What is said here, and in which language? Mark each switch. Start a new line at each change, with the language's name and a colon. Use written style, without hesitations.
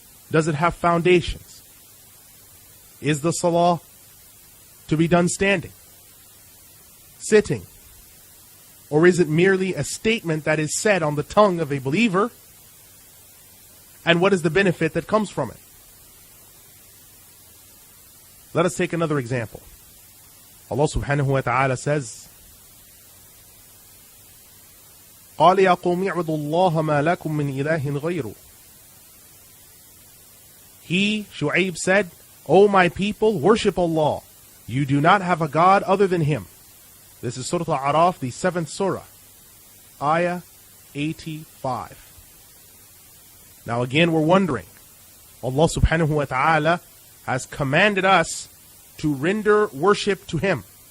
English: Does it have foundations? Is the salah to be done standing, sitting? Or is it merely a statement that is said on the tongue of a believer? And what is the benefit that comes from it? Let us take another example. Allah subhanahu wa ta'ala says,
Arabic: قَالَ يَا قَوْمِ اعْبُدُوا اللَّهَ مَا لَكُم مِّنْ إِلَٰهٍ غَيْرُهُ.
English: He, Shu'aib, said, O my people, worship Allah. You do not have a God other than Him. This is Surah Al-A'raf, the 7th surah, ayah 85. Now again, we're wondering, Allah subhanahu wa ta'ala has commanded us to render worship to Him.